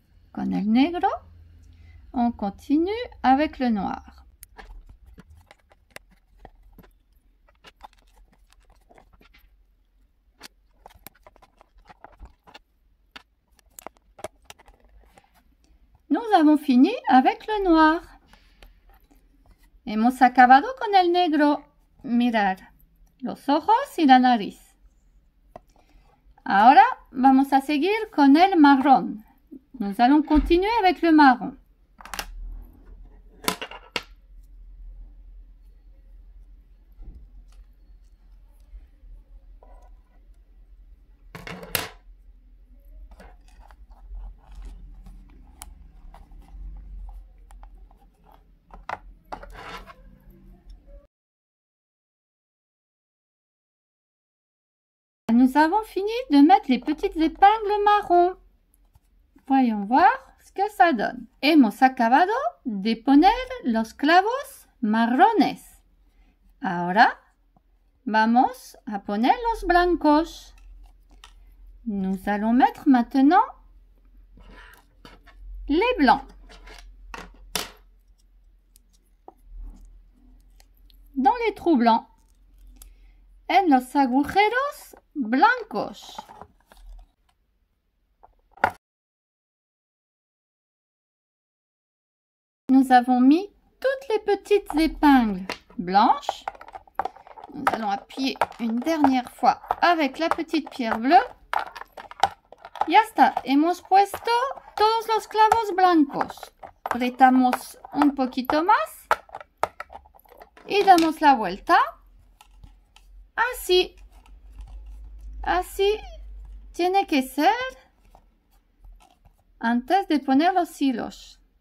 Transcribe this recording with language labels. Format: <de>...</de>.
<es>Con el negro,</es> <fr>on continue avec le noir. Nous avons fini avec le noir.</fr> <es>Hemos acabado con el negro. Mirar los ojos y la nariz. Ahora vamos a seguir con el marrón.</es> <fr>Nous allons continuer avec le marron. Nous avons fini de mettre les petites épingles marron. Voyons voir ce que ça donne.</fr> <es>Hemos acabado de poner los clavos marrones. Ahora vamos a poner los blancos.</es> <fr>Nous allons mettre maintenant les blancs. Dans les trous blancs.</fr> <es>En los agujeros blancos.</es> <fr>Nous avons mis toutes les petites épingles blanches. Nous allons appuyer une dernière fois avec la petite pierre bleue.</fr> <es>Ya está, hemos puesto todos los clavos blancos. Apretamos un poquito más y damos la vuelta. Así. Así tiene que ser antes de poner los hilos.</es>